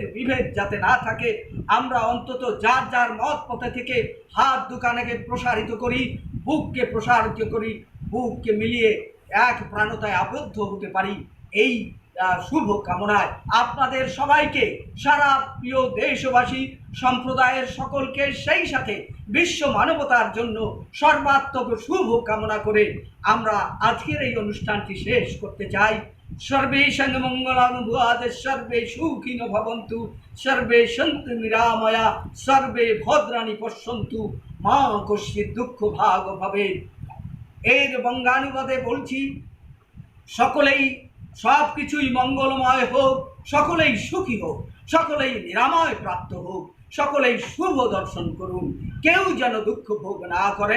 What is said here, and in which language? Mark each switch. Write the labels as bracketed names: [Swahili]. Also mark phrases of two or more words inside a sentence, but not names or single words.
[Bangla] বিভেদ যাতে না থাকে, আমরা অন্তত যার যার মত পথে থেকে হাত দুখানেকে প্রসারিত করি, বুককে প্রসারিত করি, বুককে মিলিয়ে এক প্রাণতায় আবদ্ধ হতে পারি, এই শুভ কামনায় আপনাদের সবাইকে, সারা প্রিয় দেশবাসী সম্প্রদায়ের সকলকে, সেই সাথে বিশ্ব মানবতার জন্য সর্বাত্মক শুভ কামনা করে আমরা আজকের এই অনুষ্ঠানটি শেষ করতে চাই। [Sanskrit] সর্বে সঙ্গমঙ্গলানুভূয়াদ, সর্বে সুখিনো ভবন্তু, সর্বে সন্তু নিরাময়া, সর্বে ভদ্রাণি পশ্যন্তু, মা কশ্চিৎ দুঃখ ভাগ ভবেৎ। [Bangla] এর বঙ্গানুবাদে বলছি, সকলেই সব কিছুই মঙ্গলময় হোক, সকলেই সুখী হোক, সকলেই নিরাময় প্রাপ্ত হোক, সকলেই শুভ দর্শন করুন, কেউ যেন দুঃখ ভোগ না করেন।